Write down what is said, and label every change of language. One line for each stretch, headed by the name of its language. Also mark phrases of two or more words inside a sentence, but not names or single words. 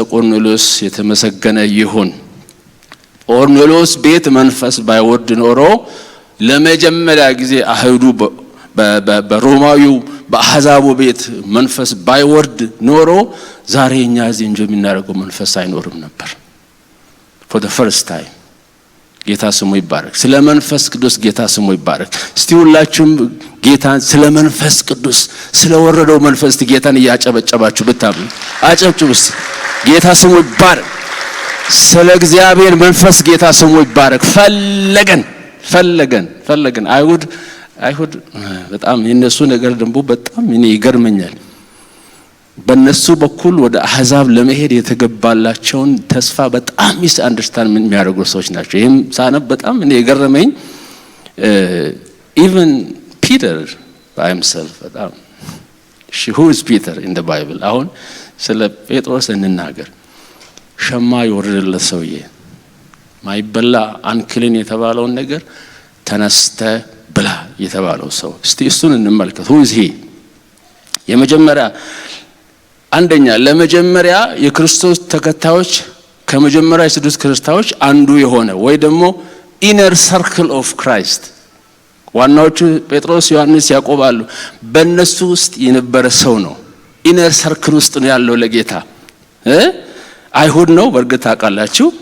Amharic: ቆርኔሌዎስ የተመሰገነ ይሁን። ቆርኔሌዎስ ቤት መንፈስ ባይወርድ ኖሮ ለመጀመሪያ ጊዜ አይሁዱ በሮማዊው በአህዛቡ ቤት መንፈስ ባይወርድ ኖሮ ዛሬ እኛ እዚህ እንጆ የምናደርገው መንፈስ አይኖርም ነበር።
English: for the first time
Amharic: ጌታ ስሙ ይባረክ። ስለ መንፈስ ቅዱስ ጌታ ስሙ ይባረክ። እስቲ ሁላችሁም ጌታን ስለ መንፈስ ቅዱስ ስለ ወረደው መንፈስ ጌታን ያጨበጨባችሁ ብታምኑ አጨብጭቡ። ጌታ ስሙ ይባረክ። ስለ እግዚአብሔር መንፈስ ጌታ ስሙ ይባረክ። ፈለገን ፈለገን አይሁድ በጣም የነሱ ነገር ደግሞ በጣም እኔ ይገርመኛል። በነሱ በኩል ወደ አህዛብ ለመሄድ የተገባላቸውን ተስፋ በጣም
English: misunderstand
Amharic: የሚያደርጉ ሰዎች ናቸው። ይሄም ሳነብ በጣም እኔ የገረመኝ
English: even Peter by himself
Amharic: በጣም
English: who is Peter in the Bible?
Amharic: አሁን ስለ ጴጥሮስ እንናገር። ሸማ የወረደለት ሰውዬ ማይበላ አንክሊን የተባለውን ነገር ተነስተ ብላ የተባለው ሰው እስቲ እሱን እንመልከት።
English: who is he?
Amharic: የመጀመሪያ አንደኛ ለመጀመሪያ የክርስቶስ ተከታዮች ከመጀመሪያ የስዱስ ክርስቲያኖች አንዱ የሆነ ወይ ደግሞ
English: inner circle of Christ
Amharic: ዋናዎቹ ጴጥሮስ፣ ዮሐንስ፣ ያዕቆብ አሉ። በእነሱ ውስጥ የነበረ ሰው ነው።
English: inner circle
Amharic: ውስጥ ነው ያለው ለጌታ አይሁድ ነው በእርግጥ ታውቃላችሁ።